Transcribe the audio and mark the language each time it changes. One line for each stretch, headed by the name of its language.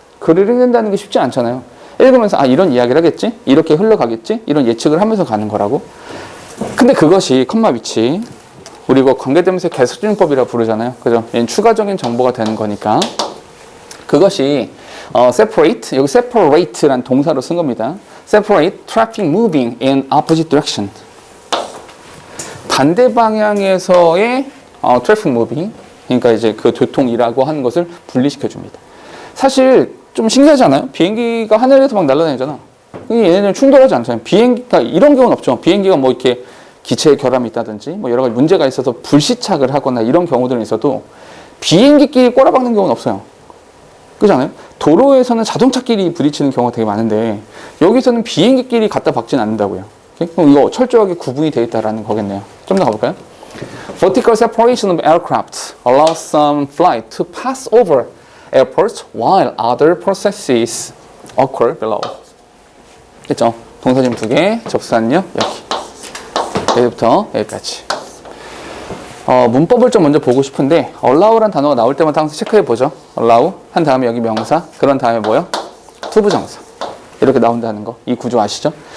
Korean: 글을 읽는다는 게 쉽지 않잖아요. 읽으면서 이런 이야기를 하겠지? 이렇게 흘러가겠지? 이런 예측을 하면서 가는 거라고. 근데 그것이 컴마 위치 우리 이거 관계대명사 계속적용법이라고 부르잖아요. 그죠? 얘는 추가적인 정보가 되는 거니까. 그것이 separate, 여기 separate라는 동사로 쓴 겁니다.
English: separate traffic moving in opposite direction.
Korean: 반대 방향에서의 traffic moving, 그러니까 이제 그 교통이라고 하는 것을 분리시켜 줍니다. 사실 좀 신기하지 않아요? 비행기가 하늘에서 막 날아다니잖아. 얘네는 충돌하지 않잖아요. 비행기가 이런 경우는 없죠. 비행기가 뭐 이렇게 기체에 결함이 있다든지 뭐 여러 가지 문제가 있어서 불시착을 하거나 이런 경우들은 있어도 비행기끼리 꼬라박는 경우는 없어요. 그렇잖아요? 도로에서는 자동차끼리 부딪히는 경우가 되게 많은데 여기서는 비행기끼리 갖다 박진 않는다고요. 그럼 이거 철저하게 구분이 되어 있다라는 거겠네요. 좀 더 가볼까요?
English: Vertical separation of aircraft allows some flight to pass over airports while other processes occur below.
Korean: 그죠? 동사진 2개, 접수사는요, 여기. 여기부터 여기까지. 문법을 좀 먼저 보고 싶은데, allow란 단어가 나올 때마다 항상 체크해 보죠. allow, 한 다음에 여기 명사, 그런 다음에 뭐요? 투부정사. 이렇게 나온다는 거. 이 구조 아시죠?